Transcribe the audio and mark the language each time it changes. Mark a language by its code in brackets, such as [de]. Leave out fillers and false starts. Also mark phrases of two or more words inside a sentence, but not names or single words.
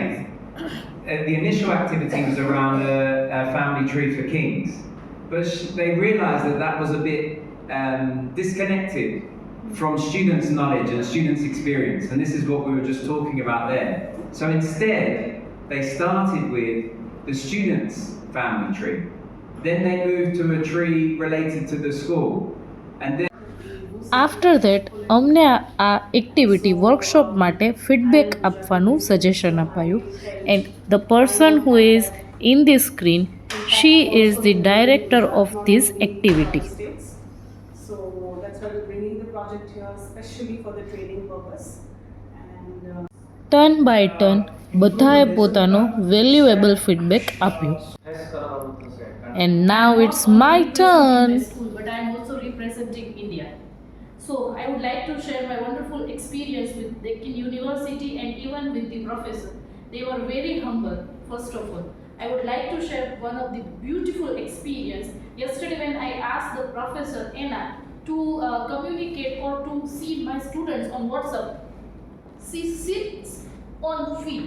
[en] The initial activity was around a family tree for kings, but they realised that that was a bit disconnected from students' knowledge and students' experience, and this is what we were just talking about there. So instead, they started with the students' family tree. Then they moved to a tree related to the school, and then after that [gu] અમને આ [en] activity workshop [gu] માટે ફીડબેક આપવાનું સજેશન અપાયું. [en] and the person who is in the screen, she is the director of this activity. So that's why we're bringing the project here specially for the training purpose. And turn by turn [gu] બધાએ પોતાનો [en] valuable feedback [gu] આપ્યું. [en] and now it's my turn. But I am also representing India. So I would like to share my wonderful experience with Deccan University and even with the professor. They were very humble, first of all. I would like to share one of the beautiful experience. Yesterday when I asked the professor Anna to communicate or to see my students on WhatsApp, she sits on feet.